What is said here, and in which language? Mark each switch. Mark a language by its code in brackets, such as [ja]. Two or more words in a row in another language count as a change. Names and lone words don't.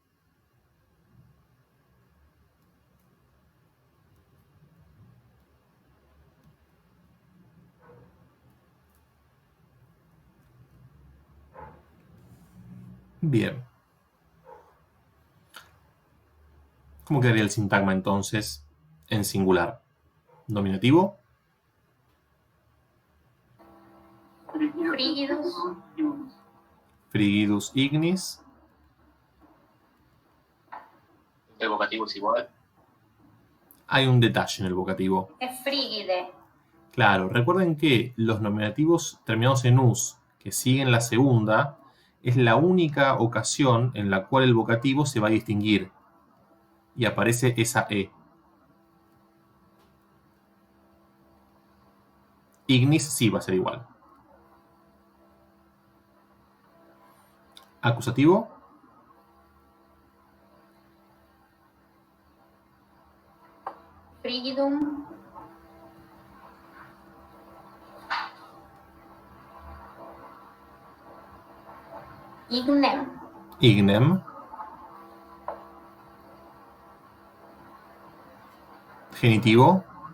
[es] Bien. ¿Cómo quedaría el sintagma entonces en singular? Nominativo. Frígidos. [la] Frigidus ignis. [es] El vocativo es igual. Hay un detalle en el vocativo. Es frígide. Claro, recuerden que los nominativos terminados en us, que siguen la segunda, es la única ocasión en la cual el vocativo se va a distinguir y aparece esa e. Ignis sí va a ser igual. Acusativo. Frigidum. Ignem. Ignem. Genitivo.